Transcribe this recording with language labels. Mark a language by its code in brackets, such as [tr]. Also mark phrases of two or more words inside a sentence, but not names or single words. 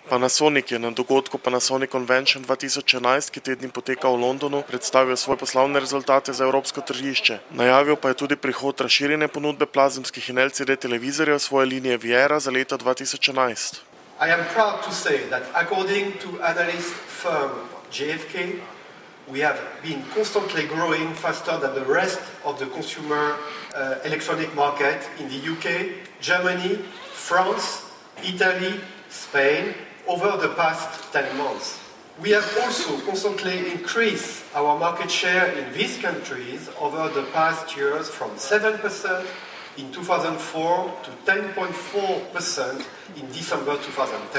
[sl] Panasonic je na dogodku Panasonic Convention 2011, ki te dni poteka v Londonu, predstavil svoje poslovne rezultate za evropsko tržišče. Najavil pa je tudi prihod razširjene ponudbe plazemskih in LCD televizorjev svoje linije Viera za leto 2011. [en] I am proud to say that according to analyst firm GfK, we have been constantly growing faster than the rest of the consumer electronic market in the UK, Germany, France, Italy, Spain, over the past 10 months. We have also constantly increased our market share in these countries over the past years from 7% in 2004 to 10.4% in December 2010.